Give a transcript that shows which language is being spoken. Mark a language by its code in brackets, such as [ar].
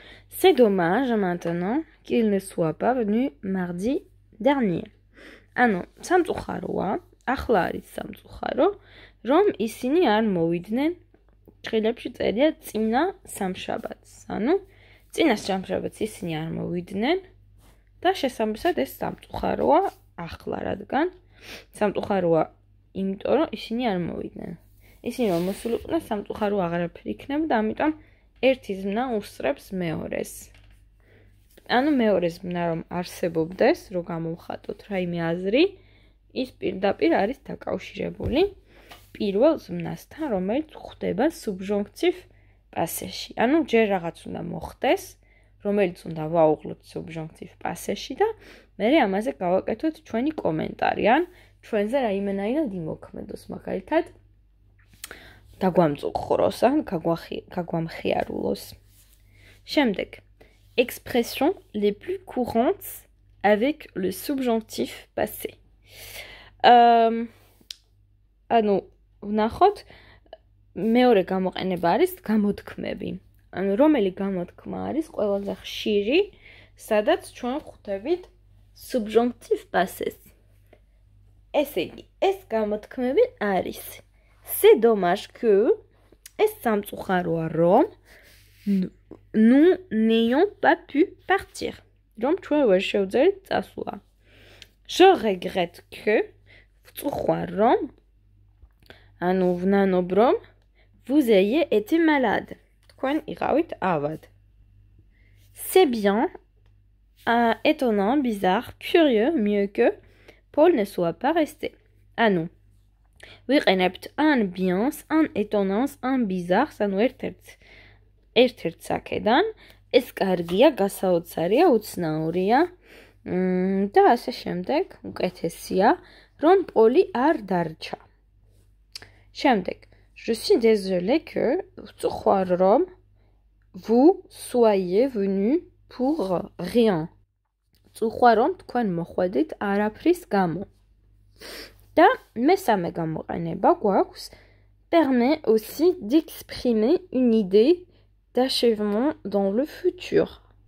[fr] C'est dommage maintenant qu'il ne soit pas venu mardi dernier. [ka] ანუ სამწუხაროა, ახლა არის სამწუხარო, რომ ისინი არ მოვიდნენ, ფრჩხილებში წერია წინა სამშაბათს. ანუ წინა სამშაბათს ისინი არ მოვიდნენ და შესაბამისად ეს სამწუხაროა ახლა, რადგან სამწუხაროა იმიტომ, რომ ისინი არ მოვიდნენ. ისინი რომ მოსულიყვნენ, სამწუხარო აღარაფერი იქნება და ამიტომ ერთი ზმნა უსწრებს მეორეს. ანუ მეორე ზმნა რომ არსებობდეს, რომ გამოვხატოთ რაიმე აზრი, ის პირდაპირ არის დაკავშირებული პირველ ზმნასთან, რომელიც ხდება subjonctif passé-ში. ანუ ჯერ რაღაც უნდა მოხდეს, რომელიც უნდა ვაუღლოთ subjonctif passé-ში და მერე ამაზე გავაკეთოთ ჩვენი კომენტარი, ან ჩვენზე რაიმენაირად იმოქმედოს, მაგალითად დაგვამწუხროს, ან გაგვამხიარულოს. შემდეგ [fr] expressions les plus courantes avec le subjonctif passé. [ka] ანუ ვნახოთ მეორე გამოყენება არის გამოთქმები. ანუ რომელი გამოთქმა არის ყველაზე ხშირი, სადაც ჩვენ ხვდებით subjonctif passé-ს. ესე იგი, ეს გამოთქმები არის [fr] C'est dommage que [ka] ეს სამწუხაროა, რომ [fr] nous n'ayons pas pu partir. [ka] რომ ჩვენ ვერ შევძერით წასვლა. [fr] Je regrette que [ka] ვწუხარ რომ ანუ ვნანობ რომ [fr] vous ayez été malade. [ka] თქვენ იყავით ავად. [fr] C'est bien, étonnant, bizarre, curieux, mieux que Paul ne soit pas resté. [ka] ანუ ვიყენებთ ან bien-ს, ან étonnant-ს, ან bizarre-ს, ანუ ერთ-ერთ საკედან. ეს კარგია, გასაოცარია, უცნაურია და ასე შემდეგ, უკეთესია, რომ პოლი არ დარჩა. შემდეგ, [fr] je suis désolé que [ka] ვწუხარ რომ [fr] vous soyez venu pour rien. [ka] ვწუხარ რომ თქვენ მოხვედით არაფრის გამო. და მესამე გამოყენება გვაქვს [fr] permet aussi d'exprimer une idée d'achèvement dans le futur.